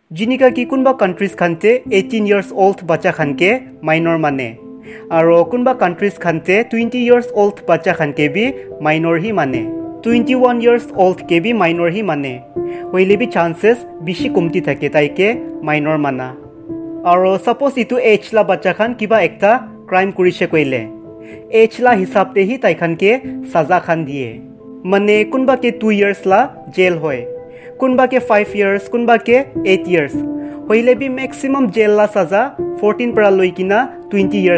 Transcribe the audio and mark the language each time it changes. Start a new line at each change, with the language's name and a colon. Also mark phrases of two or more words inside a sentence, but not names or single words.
Naga Pidgin: जिनिका कि कुनबा कंट्रीज खानते
English: 18 years old
Naga Pidgin: बच्चा खानके माइनर माने और कुनबा कंट्रीज खानते
English: 20 years old
Naga Pidgin: बच्चा खानके भी माइनर ही माने
English: 21 years old
Naga Pidgin: के भी माइनर ही माने होइले भी चांसेस बिशी कमती थाके ताइके माइनर माना और सपोज इतु एज ला बच्चा खान किबा एकता क्राइम करिसे कइले एज ला हिसाब ते ही ताइखान के सजा खान दिए माने कुनबा के 2 years ला जेल होय कुनबा के 5 years कुनबा के 8 years होइले भी मैक्सिमम जेल ला सजा 14 परा लइकिना 20 years